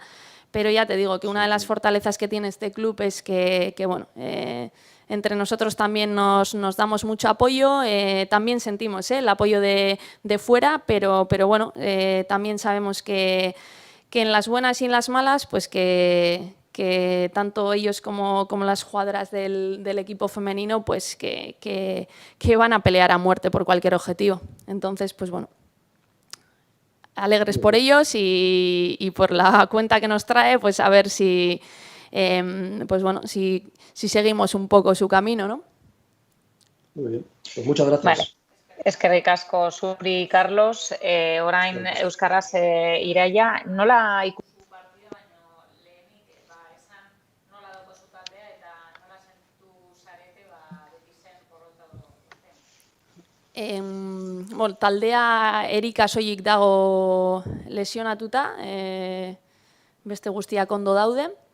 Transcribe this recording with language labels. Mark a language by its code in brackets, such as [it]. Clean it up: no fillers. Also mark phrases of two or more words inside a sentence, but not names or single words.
[es] Pero ya te digo que una de las fortalezas que tiene este club es que bueno, entre nosotros también nos damos mucho apoyo, también sentimos el apoyo de fuera, pero bueno, también sabemos que en las buenas y en las malas, pues que tanto ellos como las jugadoras del equipo femenino, pues que van a pelear a muerte por cualquier objetivo. Entonces, pues bueno, alegres por ellos y por la cuenta que nos trae, pues a ver si, pues bueno, si seguimos un poco su camino, ¿no? Muy bien, pues muchas gracias. Vale. [eu] Eskerrik asko Zuri y Carlos, orain euskaraz Iraia, nola ikusi partida baino lehenik esan nola daukazu taldea eta nola sentitu zarete Betisen porrota Bueno, taldea Erika soilik dago lesionatuta, beste guztiak ondo daude.